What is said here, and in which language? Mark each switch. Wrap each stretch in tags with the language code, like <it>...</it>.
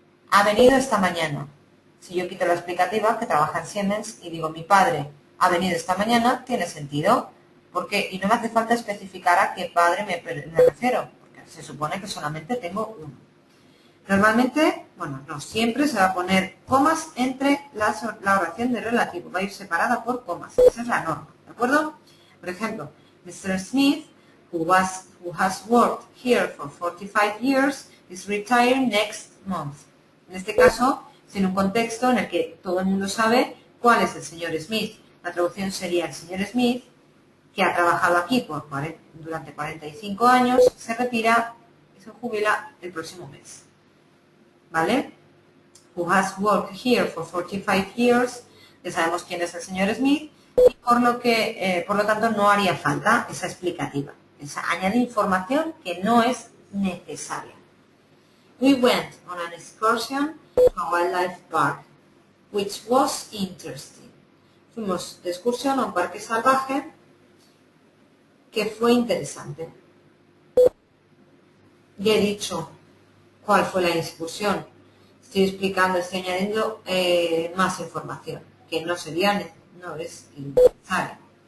<es>Ha venido esta mañana. Si yo quito la explicativa, que trabaja en Siemens, y digo mi padre ha venido esta mañana, tiene sentido. ¿Por qué? Y no me hace falta especificar a qué padre me refiero, porque se supone que solamente tengo uno. Normalmente, bueno, no siempre se va a poner comas entre la oración de relativo, va a ir separada por comas, esa es la norma, ¿de acuerdo? Por ejemplo, Mr.</es> <en>Smith, who has worked here for 45 years, is retiring next month.</en> <es>En este caso, sin un contexto en el que todo el mundo sabe cuál es el señor Smith. La traducción sería el señor Smith, que ha trabajado aquí durante 45 años, se retira y se jubila el próximo mes. ¿Vale?</es> <en>Who has worked here for 45 years,</en> <es>ya sabemos quién es el señor Smith, y por lo tanto no haría falta esa explicativa. Añade información que no es necesaria.</es> <en>We went on an excursion to a wildlife park, which was interesting.</en> <es>Fuimos de excursión a un parque salvaje que fue interesante. Ya he dicho cuál fue la excursión. Estoy explicando, estoy añadiendo más información, que no es necesaria.</es>